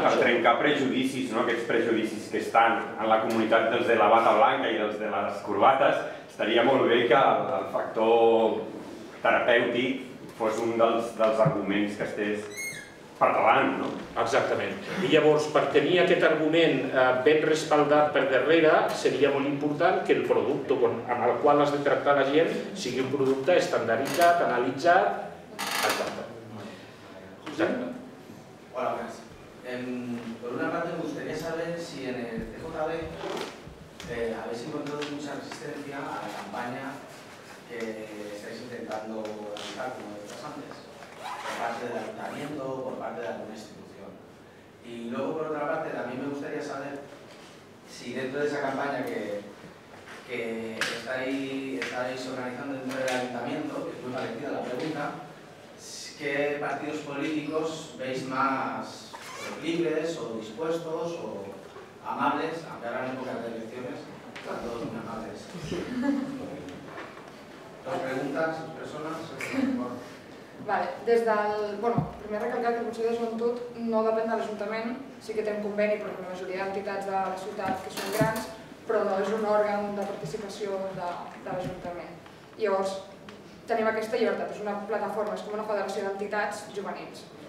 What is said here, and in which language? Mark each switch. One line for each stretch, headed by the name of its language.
Catalan: això. Per trencar prejudicis, aquests prejudicis que estan en la comunitat dels de la bata blanca i dels de les corbates, estaria molt bé que el factor terapèutic fos un dels arguments que estés parlant, no? Exactament. I llavors, per tenir aquest argument ben respaldat per darrere, seria molt important que el producte amb el qual has de tractar la gent sigui un producte estandarditzat, analitzat, etc.
Spanish: Hola, buenas. Por una parte me gustaría saber si en el TJB habéis encontrado mucha resistencia a la campaña que estáis intentando realizar, como decías antes, por parte del ayuntamiento o por parte de alguna institución. Y luego, por otra parte, también me gustaría saber si dentro de esa campaña que estáis organizando dentro del ayuntamiento, que es muy parecida a la pregunta, ¿qué partidos políticos veis más libres o dispuestos o amables, aunque ahora en épocas de elecciones están todos muy amables? Dos preguntas, dos personas.
Catalan: Vale, primer recalcar que el Consell de Joventut no depèn de l'Ajuntament, sí que té un conveni perquè la majoria d'entitats de la ciutat que són grans, però no és un òrgan de participació de l'Ajuntament. Llavors, tenim aquesta llibertat, és una plataforma, és com una federació d'entitats juvenils.